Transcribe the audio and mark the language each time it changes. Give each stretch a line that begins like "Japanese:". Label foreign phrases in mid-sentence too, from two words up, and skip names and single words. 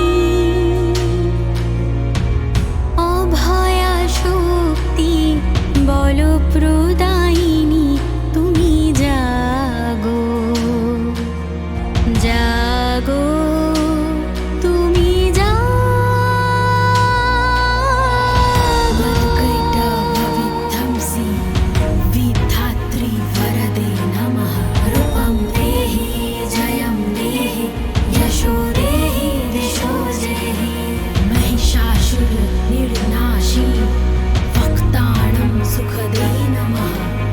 Bangla: অভয়া শক্তি বল প্রদায়িনী, তুমি জাগো, জাগো তুমি জাগো।
Sanskrit: ভবিধ্বংসী विधात्री वरदे नमः, रूपं देहि जयं देहि यशो देहि दिशो देहि, महिषासुर निर्नाशी वक्ताणं सुखदे नमः।